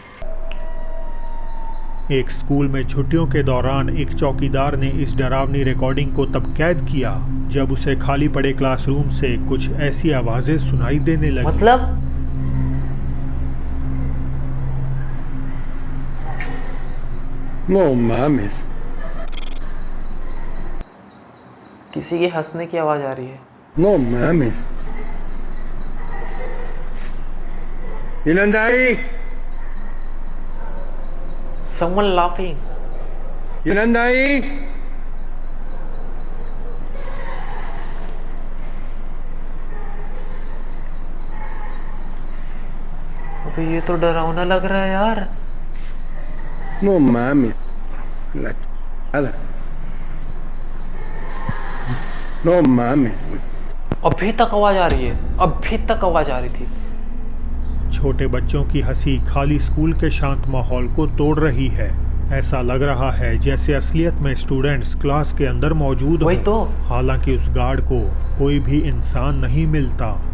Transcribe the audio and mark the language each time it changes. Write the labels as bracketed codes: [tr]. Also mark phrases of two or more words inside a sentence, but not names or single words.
[hi] एक स्कूल में छुट्टियों के दौरान एक चौकीदार ने इस डरावनी रिकॉर्डिंग को तब कैद किया जब उसे खाली पड़े क्लासरूम से कुछ ऐसी आवाजें सुनाई देने लगी। मतलब [es] No mames. [hi] किसी के हंसने की आवाज आ रही है। [es] No mames. Yunandai! [en] Someone laughing. Yunandai! [hi] अबे ये तो डरावना लग रहा है यार। [es] No mames. La chada. No mames. [hi] अभी तक आवाज आ रही है, अभी तक आवाज आ रही थी। छोटे बच्चों की हंसी खाली स्कूल के शांत माहौल को तोड़ रही है। ऐसा लग रहा है जैसे असलियत में [en] students class [hi] के अंदर मौजूद वही तो। हालांकि उस गार्ड को कोई भी इंसान नहीं मिलता।